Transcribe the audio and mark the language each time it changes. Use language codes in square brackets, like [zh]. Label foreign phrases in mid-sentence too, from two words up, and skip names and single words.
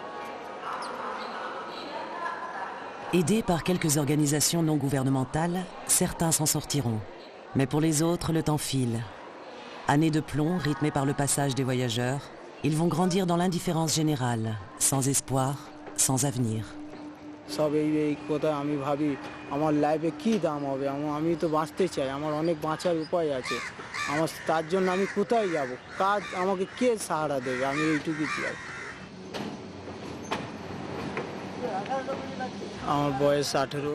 [fr] Aidés par quelques organisations non gouvernementales, certains s'en sortiront. Mais pour les autres, le temps file. Années de plomb rythmées par le passage des voyageurs, ils vont grandir dans l'indifférence générale, sans espoir, sans avenir. [bn] সব এই কথা আমি ভাবি আমার লাইফে কী দাম হবে, আমি তো বাঁচতে চাই, আমার অনেক বাঁচার উপায় আছে, আমার তার জন্য আমি কোথায় যাব, কাজ আমাকে কে সাহারা দেবে, আমি এইটুকুই চাই। আমার বয়স 18।